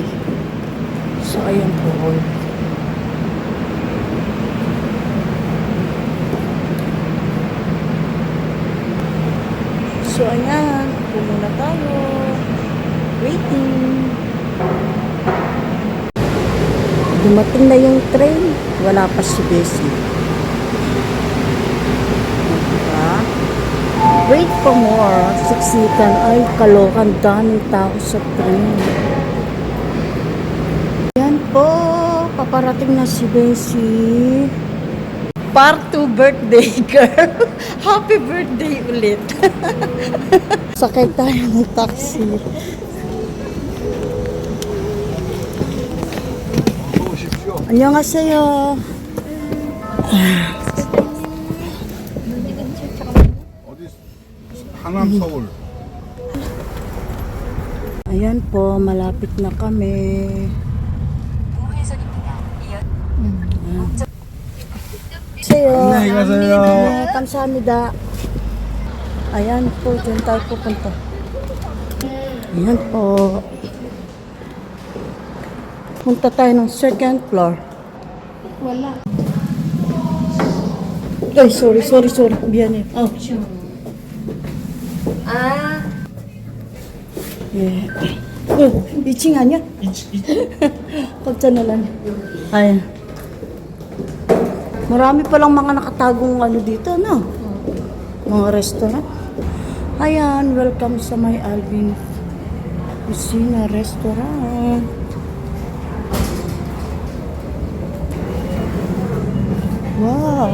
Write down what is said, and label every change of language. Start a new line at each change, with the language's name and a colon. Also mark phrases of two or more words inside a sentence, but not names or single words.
Filipino: So, ayan po. So, ayan. Upo muna tayo. Waiting. Dumating na yung train. Wala pa si Bessie. Diba?
English: Wait for more.
Filipino: Siksikan. Ay, kalokan. Daming tao sa train. Ayan po. Paparating na si Bessie.
English: Part 2 birthday girl. Happy birthday ulit.
Filipino: Sakay tayo ng taxi.
Korean: 안녕하세요. 어디? 강남 서울.
Filipino: Ayan po, malapit na kami.
Korean: 안녕히 가세요. 네, 감사합니다.
Filipino: Ayan po, dyan tayo pupunta. Ayan po. Punta tayo ng second floor. Wala. Ay, sorry. Biyan eh. Oh. Ah,
Korean: 예. 2층 아니야? 2층. 깜짝 놀랐네.
Filipino: Ayan. Marami palang mga nakatagong ano dito, no? Mga restaurant. Ayan, welcome sa may Alvin Kusina Restaurant. Wow!